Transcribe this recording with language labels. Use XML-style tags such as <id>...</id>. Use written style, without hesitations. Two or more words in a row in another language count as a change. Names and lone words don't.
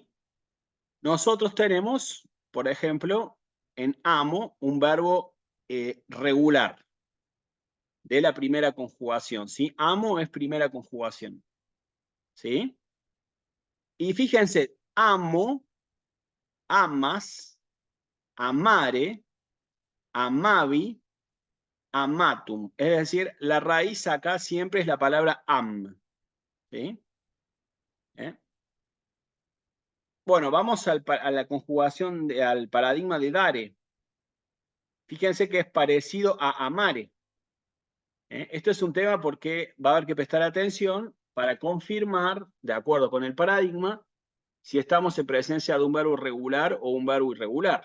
<es>Nosotros tenemos, por ejemplo, en amo, un verbo regular de la primera conjugación, ¿sí? Amo es primera conjugación, ¿sí? Y fíjense, amo,</es> <la>amas, amare, amavi, amatum.</la> <es>Es decir, la raíz acá siempre es la palabra am, ¿sí? Bueno, vamos a la conjugación, al paradigma de dare. Fíjense que es parecido a amare. Esto es un tema porque va a haber que prestar atención para confirmar, de acuerdo con el paradigma, si estamos en presencia de un verbo regular o un verbo irregular.</es>